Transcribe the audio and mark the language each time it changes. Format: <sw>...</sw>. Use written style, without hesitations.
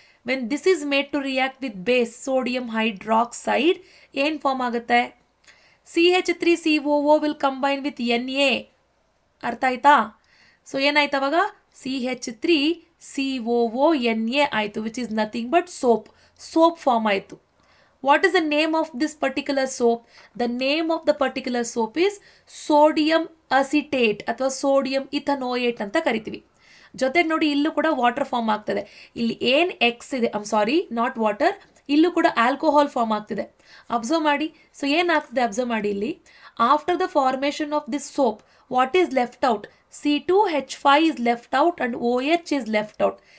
<en>when this is made to react with base sodium hydroxide</en> <kn>ಏನು form ಆಗುತ್ತೆ,</kn> <en>CH3COO will combine with Na.</en> <kn>ಅರ್ಥ ಆಯ್ತಾ? So ಏನಾಯ್ತು ಅವಾಗ CH3COONA ಆಯಿತು,</kn> <en>which is nothing but soap</en> <kn>form ಆಯಿತು.</kn> <en>What is the name of this particular soap? The name of the particular soap is sodium acetate ಅಥವಾ sodium ethanoate</en> <kn>ಅಂತ ಕರಿತೀವಿ. ಜೊತೆಗೆ ನೋಡಿ ಇಲ್ಲೂ ಕೂಡ ವಾಟರ್ ಫಾರ್ಮ್ ಆಗ್ತದೆ. ಇಲ್ಲಿ ಏನು ಎಕ್ಸ್ ಇದೆ,</kn> <en>sorry not water,</en> <kn>ಇಲ್ಲೂ ಕೂಡ ಆಲ್ಕೋಹಾಲ್ ಫಾರ್ಮ್ ಆಗ್ತಿದೆ. ಅಬ್ಸರ್ವ್ ಮಾಡಿ. ಸೊ ಏನಾಗ್ತದೆ ಅಬ್ಸರ್ವ್ ಮಾಡಿ ಇಲ್ಲಿ.</kn> <en>After the formation of this soap what is left out? C2H5 is left out and OH is left out.</en>